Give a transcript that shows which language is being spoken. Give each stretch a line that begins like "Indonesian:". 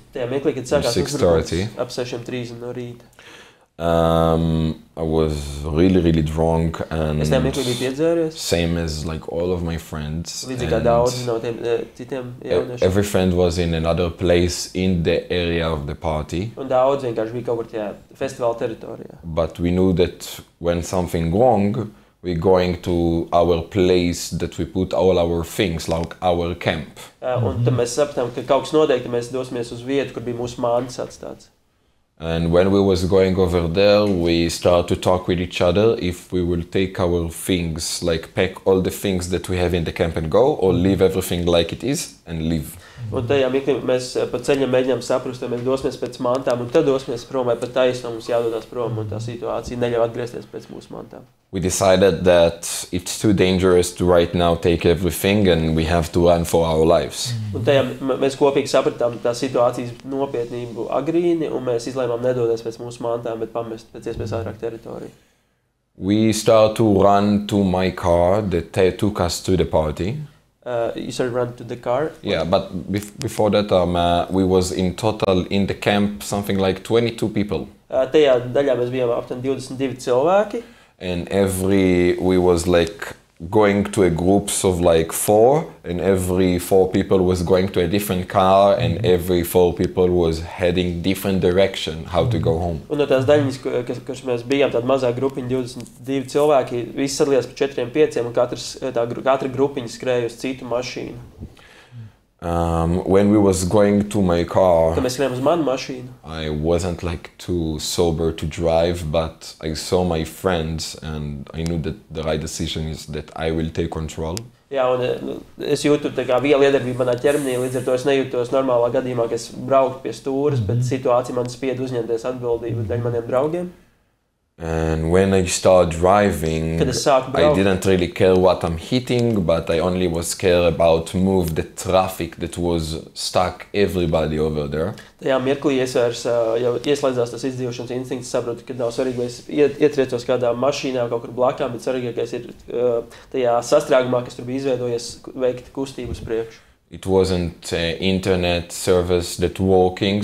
Latvian: tajā mirklī, kad sākās uzbrukums ap 6:30 no rīta.
English: I was really, really drunk and
Latvian: Es nemieklīgi biju piedzēries.
English: same as like all of my friends.
Latvian: Līdzīgi kā daudzi no tiem citiem jauniešiem.
English: Every friend was in another place in the area of the party.
Latvian: Un daudzi vienkārši bija kaut kur tajā festivāla teritorijā.
English: But we knew that when something wrong, we're going to our place that we put all our things, like our camp.
Latvian: Un tad mēs sapratām, ka kaut kas notiek, ka mēs dosimies uz vietu, kur bija mūsu mājas atstāts.
English: And when we was going over there, we started to talk with each other if we will take our things, like pack all the things that we have in the camp and go, or leave everything like it is and leave.
Latvian: Un tajā mirklī mēs pa ceļam mēģinām saprast, vai mēs dosimies pēc mantām, un tad dosimies prom, vai pa taisnu mums jādodas prom, un tā situācija neļauj atgriezties pēc mūsu mantām.
English: We decided that it's too dangerous to right now take everything and we have to run for our lives.
Latvian: Un tajā mēs kopīgi sapratām tā situācijas nopietnību agrīni, un mēs izlēmām nedoties pēc mūsu mantām, bet pamest pēc iespējas ātrāk teritoriju.
English: We started to run to my car that took us to the party. You started run to the car? Yeah, but before that we was in total in the camp something like 22 people.
Latvian: Tajā daļā mēs bijām aptuveni 22 cilvēki.
English: And we was like going to a groups of like 4, and every 4 people was going to a different car, and every 4 people was heading different direction how to go home.
Latvian: Un no tās daļas, kas mēs bijām, tāda mazā grupiņa, 22 cilvēki, visi sadalījās pa 4-5, un katra grupiņa skrēja uz citu mašīnu.
English: When we was going to my car,
Latvian: Kad mēs skrējām uz manu mašīnu,
English: I wasn't like too sober to drive, but I saw my friends and I knew that the right decision is that I will take control.
Latvian: Jā, un es jūtu tā kā viela iedarbība manā ķermenī, līdz ar to es nejūtos normālā gadījumā, ka es brauktu pie stūras, bet situācija man spied uzņemties atbildību daļ maniem draugiem.
English: And when I started driving, I didn't really care what I'm hitting, but I only was scared about move the traffic that was stuck everybody over there.
Latvian: Tajā mirklī es vairs jau ieslēdzās tas izdzīvošanas instinkts, saprotu, ka nav svarīgi, vai es ietriecos kādā mašīnā kaut kur blakām, bet svarīgākais ir tajā sastrēgumā, kas tur bija izveidojies, veikt kustību uz priekšu.
English: It wasn't internet service that working.